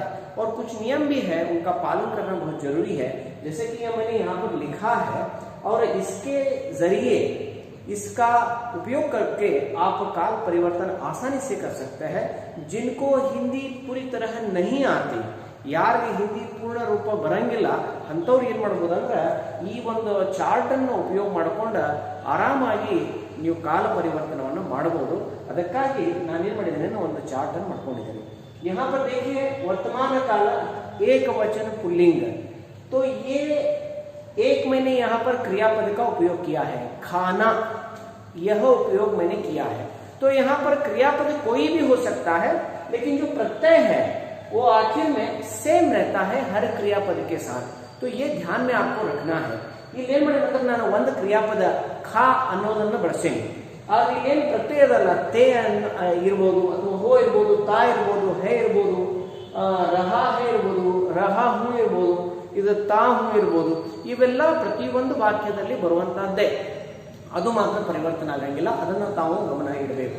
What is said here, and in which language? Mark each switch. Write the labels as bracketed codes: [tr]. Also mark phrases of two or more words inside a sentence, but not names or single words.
[hi] और कुछ नियम भी है, उनका पालन करना बहुत जरूरी है। जैसे कि ये मैंने यहाँ पर लिखा है और इसके जरिए इसका उपयोग करके आप काल परिवर्तन आसानी से कर सकते हैं। जिनको हिंदी पूरी तरह नहीं आती, [kn] ಯಾರಿಗೆ ಹಿಂದಿ ಪೂರ್ಣ ರೂಪ ಬರಂಗಿಲ್ಲ ಅಂಥವ್ರು ಏನು ಮಾಡ್ಬೋದು ಅಂದ್ರೆ ಈ ಒಂದು ಚಾರ್ಟ್ ಅನ್ನು ಉಪಯೋಗ ಮಾಡಿಕೊಂಡು ಆರಾಮಾಗಿ ನೀವು ಕಾಲ ಪರಿವರ್ತನವನ್ನು ಮಾಡಬಹುದು। ಅದಕ್ಕಾಗಿ ನಾನೇನು ಮಾಡಿದ್ದೇನೆ, ಒಂದು ಚಾರ್ಟ್ ಅನ್ನು ಮಾಡ್ಕೊಂಡಿದ್ದೇನೆ। [hi] यहाँ पर देखिए, वर्तमान काल एक वचन पुल्लिंग, तो ये एक मैंने यहाँ पर क्रियापद का उपयोग किया है, खाना, यह उपयोग मैंने किया है। तो यहाँ पर क्रियापद कोई भी हो सकता है, लेकिन जो प्रत्यय है वो आखिर में सेम रहता है हर क्रियापद के साथ। तो ये ध्यान में आपको रखना है। [kn] इल्लेन ಮಾಡಿ मतलब ನಾನು ಒಂದು ಕ್ರಿಯಾಪದ ಖಾ ಅನ್ನೋದನ್ನು ಬಳಸ್ತೇನೆ, ಆದ್ರೆ ಇಲ್ಲೇನು ಪ್ರತ್ಯಯ ಅದಲ್ಲ, ತೇ ಇರ್ಬೋದು ಅಥವಾ ಹೋ ಇರ್ಬೋದು, ತಾ ಇರ್ಬೋದು, ಹೇ ಇರ್ಬೋದು, [hi] रहा है [kn] ಇರ್ಬೋದು, [hi] रहा हूँ [kn] ಇರ್ಬೋದು, ಇದು [hi] ता हूँ [kn] ಇರ್ಬೋದು। ಇವೆಲ್ಲ ಪ್ರತಿಯೊಂದು ವಾಕ್ಯದಲ್ಲಿ ಬರುವಂತಹದ್ದೇ, ಅದು ಮಾತ್ರ ಪರಿವರ್ತನೆ ಆಗಂಗಿಲ್ಲ, ಅದನ್ನು ತಾವು ಗಮನ ಇಡಬೇಕು।